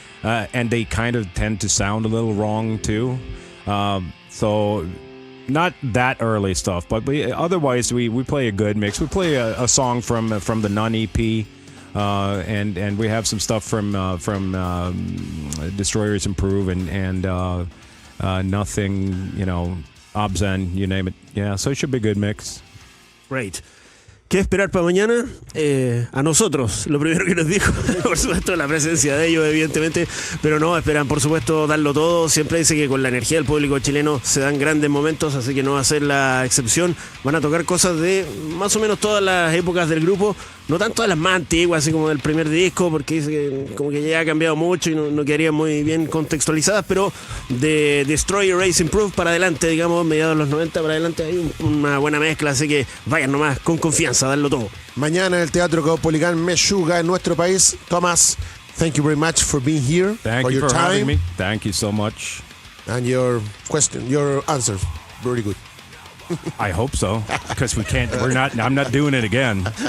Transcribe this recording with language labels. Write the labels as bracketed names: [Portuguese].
[English] And they kind of tend to sound a little wrong too. So not that early stuff, but otherwise we play a good mix. We play a song from the Nun EP, and we have some stuff from Destroyers Improve and Nothing, you know, Obscene, you name it. Yeah, so it should be a good mix. Great. [Spanish] ¿Qué esperar para mañana? A nosotros, lo primero que nos dijo, por supuesto, la presencia de ellos, evidentemente, pero no, esperan, por supuesto, darlo todo. Siempre dice que con la energía del público chileno se dan grandes momentos, así que no va a ser la excepción. Van a tocar cosas de más o menos todas las épocas del grupo, no tanto de las más antiguas, así como del primer disco, porque dice que como que ya ha cambiado mucho y no quedarían muy bien contextualizadas, pero de Destroy, Erase, Improve para adelante, digamos, mediados de los 90 para adelante, hay una buena mezcla, así que vayan nomás con confianza, darlo todo. Mañana en el Teatro Caupolicán Meshuggah en nuestro país. [English] Thomas, thank you very much for being here. Thank you your for time having me. Thank you so much. and your answer, very good. I hope so, because I'm not doing it again.